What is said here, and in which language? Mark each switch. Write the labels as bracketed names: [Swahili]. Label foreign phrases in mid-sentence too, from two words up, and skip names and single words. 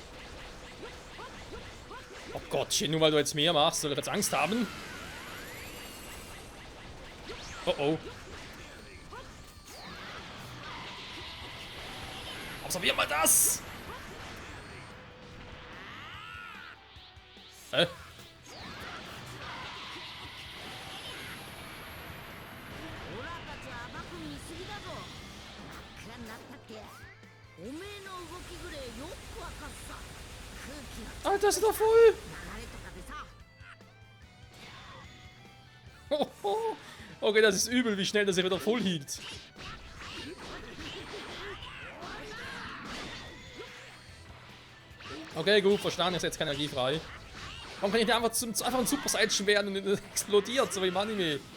[German] Oh Gottchen, nur weil du jetzt mehr machst, soll er jetzt Angst haben? Oh oh. Observier mal das! Hä? [Japanese] オラたちは甘く見すぎだぞ。真っ暗になったっておめえの動きぐれよくわかっさ。空気の [German] Alter, ist doch voll! [Japanese] 流れとかでさ。 Oh, oh. [German] Okay, das ist übel, wie schnell das er wieder voll hielt. Okay, gut, verstanden, ich setze keine Energie frei. Warum kann ich nicht einfach ein Super Saiyan werden und explodiert, so wie im Anime?